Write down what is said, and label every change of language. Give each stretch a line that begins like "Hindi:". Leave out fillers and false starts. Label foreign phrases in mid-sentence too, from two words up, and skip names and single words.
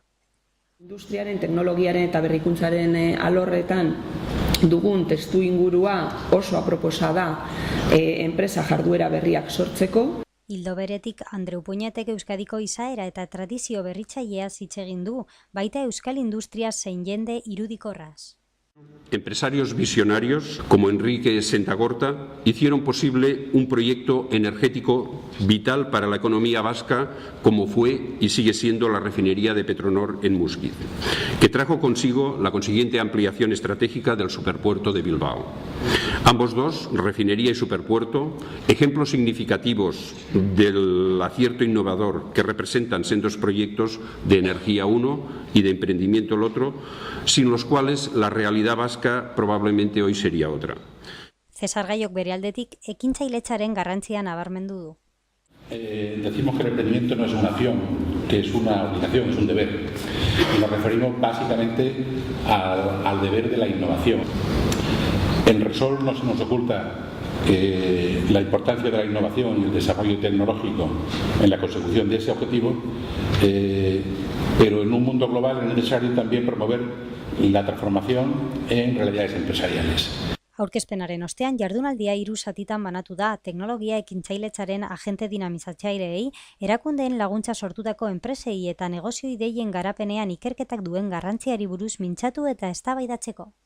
Basque: Industriaren, teknologiaren eta berrikuntzaren alorretan dugun testu ingurua oso aproposa da enpresa jarduera berriak sortzeko. Ildo beretik, Andreu Puñetek Euskadiko izaera eta tradizio berritzaileaz hitz egin du, baita euskal industria zein jende irudikorraz.
Spanish: Empresarios visionarios como Enrique Sentagorta hicieron posible un proyecto energético vital para la economía vasca como fue y sigue siendo la refinería de Petronor en Muskiz, que trajo consigo la consiguiente ampliación estratégica del superpuerto de Bilbao. Ambos dos, refinería y superpuerto, ejemplos significativos del acierto innovador que representan sendos proyectos de energía uno y de emprendimiento el otro, sin los cuales la realidad vasca probablemente hoy sería otra.
Basque: Cesar Gallok bere aldetik ekintzailetzaren garrantzia nabarmendu du.
Spanish: Decimos que el emprendimiento no es una acción, que es una obligación, es un deber. Y nos referimos básicamente al deber de la innovación. En Repsol no se nos oculta la importancia de la innovación y el desarrollo tecnológico en la consecución de ese objetivo, pero en un mundo global es necesario también promover la transformación en realidades empresariales.
Basque: Aurkezpenaren ostean, jardunaldia 3 zatitan banatu da, teknologia ekintzailetzaren agente dinamizatzaileei, erakundeen laguntza sortutako enpresei eta negozio ideien garapenean ikerketak duen garrantziari buruz mintzatu eta eztabaidatzeko.